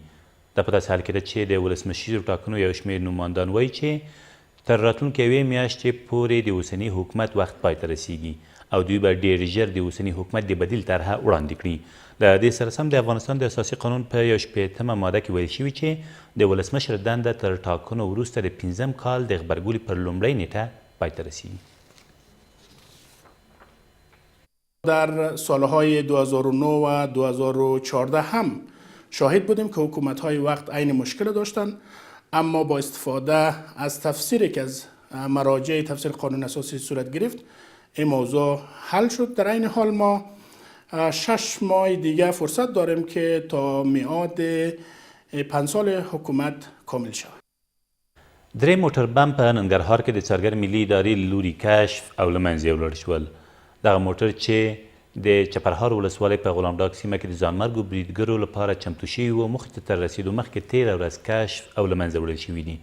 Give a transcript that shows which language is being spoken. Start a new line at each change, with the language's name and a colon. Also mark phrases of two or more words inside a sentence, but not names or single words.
Pashto: دا په داسې حال کې ده چې د ولسمشریزو ټاکنو یو شمېر نوماندان وایي چې تر راتلونکې یوې میاشتې پورې د اوسني حکومت وخت پای ته رسیږي او دوی به ډېر ژر د اوسني حکومت د بدیل طرحه وړاندې کړي. له دې سره سم د افغانستان د اساسي قانون په 1/8 ماده کې ویل شوي چې د ولسمشر دنده تر ټاکنو وروسته د 15 کال د غبرګولي پر لومړۍ نیټه پای ته رسیږي.
Persian: در سالهای 2009 و 2014 هم شاهد بودیم که حکومت‌های وقت عین مشکل داشتند، اما با استفاده از تفسیری که از مراجع تفسیر قانون اساسی صورت گرفت این موضوع حل شد. در این حال ما 6 ماه دیگه فرصت داریم که تا میعاد 5 سال حکومت کامل شود.
Pashto: درې موټر بم په ننګرهار کې د څارګر ملي ادارې له لوري کشف او له منځه ولاړ شول. دغه موټر چې د چپرهار ولسوالۍ په غلام ډاک سیمه کې د ځانمرګو بریدګرو لپاره چمتو شوي وو، مخې ته تر رسېدو مخکې تېره ورځ کشف او له منځه وړل شوي دي.